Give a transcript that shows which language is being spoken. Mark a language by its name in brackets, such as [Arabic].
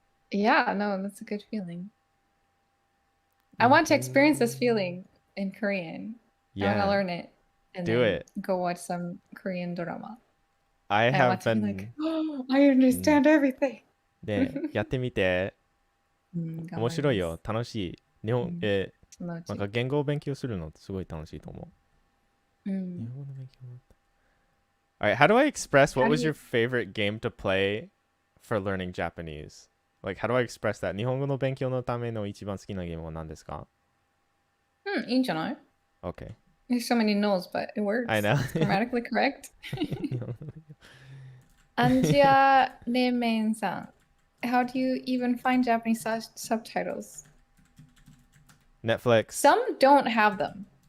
[English] Yeah, no, that's a good feeling. I want to experience this feeling in Korean. Yeah. I'm gonna learn it and do then it. Go watch some Korean drama. I have been like, oh, I understand everything. [Japanese] ね、やってみて。面白いよ。楽しい。日本、なんか言語を勉強するのってすごい楽しいと思う。日本語の勉強。 [English] Alright, how do I express what was your favorite game to play for learning Japanese? Like, how do I express that? [Japanese] 日本語の勉強のための一番好きなゲームは何ですか? いいんじゃない? [English] Okay. There's so many no's, but it works. I know. It's grammatically correct. Anjia Lemen-san, how do you even find Japanese subtitles? Netflix. Some don't have them.